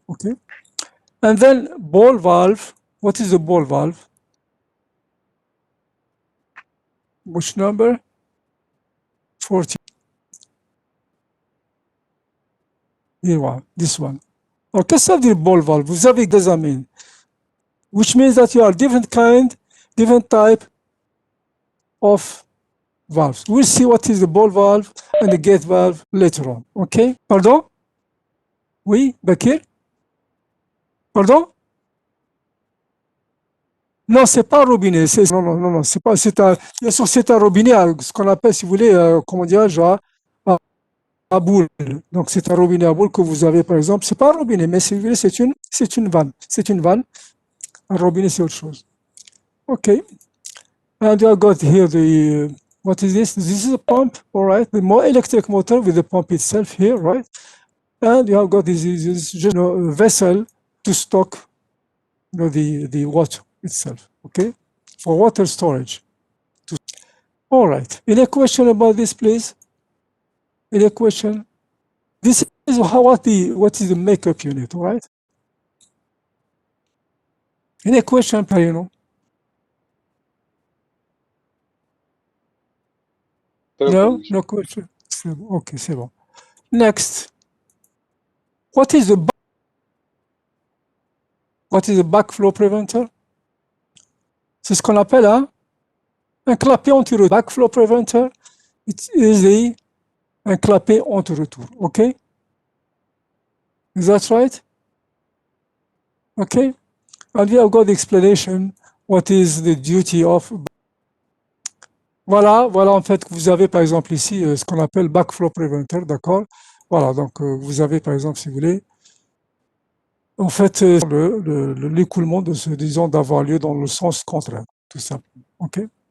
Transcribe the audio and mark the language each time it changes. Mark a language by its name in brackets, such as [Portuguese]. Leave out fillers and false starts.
[English] OK? And then ball valve. What is the ball valve? Which number? 40. Here one, this one. [French] Alors, qu'est-ce que ça veut dire ball valve? Vous avez des amis. [English] Which means that you are different type of valves. We'll see what is the ball valve and the gate valve later on. [French] OK? Pardon? Oui, Bakir? Pardon? Non, c'est pas un robinet. Non, c'est pas. Bien sûr, c'est un robinet, ce qu'on appelle, si vous voulez, comment dirais-je, à boule. Donc, c'est un robinet à boule que vous avez, par exemple. C'est pas un robinet, mais si vous voulez, c'est une vanne. C'est une vanne. Un robinet, c'est autre chose. [English] OK. And I got here what is this? This is a pump, all right. The more electric motor with the pump itself here, right? And you have got this vessel to stock the water itself, okay? For water storage. All right. Any question about this, please? Any question? This is what is the makeup unit, all right? Any question, Parino? No? No question? Okay, [French] c'est bon. [English] Next. What is the backflow preventer? [French] C'est ce qu'on appelle un clapet anti-retour. [English] Backflow preventer, it is [French] un clapet anti-retour. [English] Okay? Is that right? Okay? And we have got the explanation what is the duty of. [French] Voilà, en fait, vous avez par exemple ici ce qu'on appelle backflow preventer, d'accord? Voilà, donc vous avez par exemple, si vous voulez, en fait, l'écoulement disons, d'avoir lieu dans le sens contraire, tout simplement. OK?